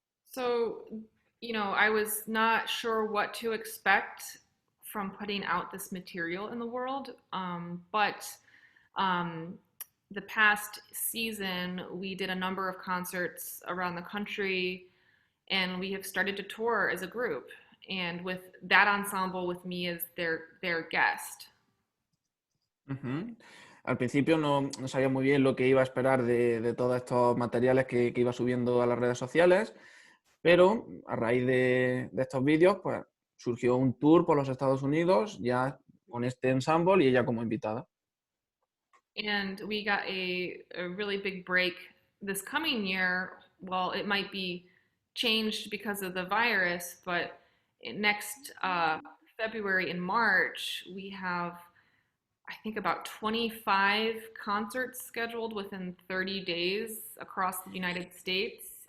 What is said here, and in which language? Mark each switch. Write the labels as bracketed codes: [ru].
[en] So, I was not sure what to expect from putting out this material in the world, but the past season we did a number of concerts around the country, and we have started to tour as a group, and with that ensemble with me as their guest. [es] Al principio no sabía muy bien lo que iba a esperar de todos estos materiales que iba subiendo a las redes sociales, pero a raíz de estos vídeos pues surgió un tour por los Estados Unidos ya con este ensemble y ella como invitada. [en] And we got a really big break this coming year. Well, it might be changed because of the virus, but next February and March, we have, I think, about 25 concerts scheduled within 30 days across the United States.